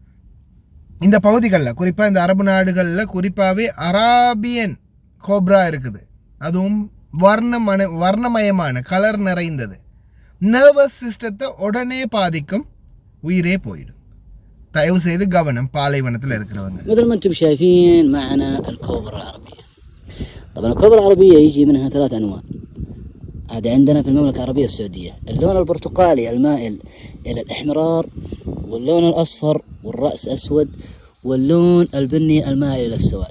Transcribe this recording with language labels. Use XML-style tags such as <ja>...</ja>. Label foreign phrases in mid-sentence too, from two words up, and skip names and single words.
<ta>இந்த பகுதிகளில் குறிப்பாக இந்த அரபு நாடுகளில் குறிப்பாகவே</ta> <en>Arabian cobra</en> <ta>இருக்குது. அதுவும் வர்ணமயமான கலர் நிறைந்தது.</ta> <en>nervous system</en> <ta>உடனே பாதிக்கும், உயிரே போயிடும். தயவு செய்து கவனம் பாலைவனத்தில் இருக்கிறவங்க.</ta> <ar>مثل ما انتم شايفين معنا الكوبرا العربية. طبعا الكوبرا العربية يجي منها 3 أنواع. هذا عندنا في المملكة العربية السعودية اللون البرتقالي المائل إلى الإحمرار، واللون الأصفر والرأس أسود، واللون البني المائل إلى السواد.</ar>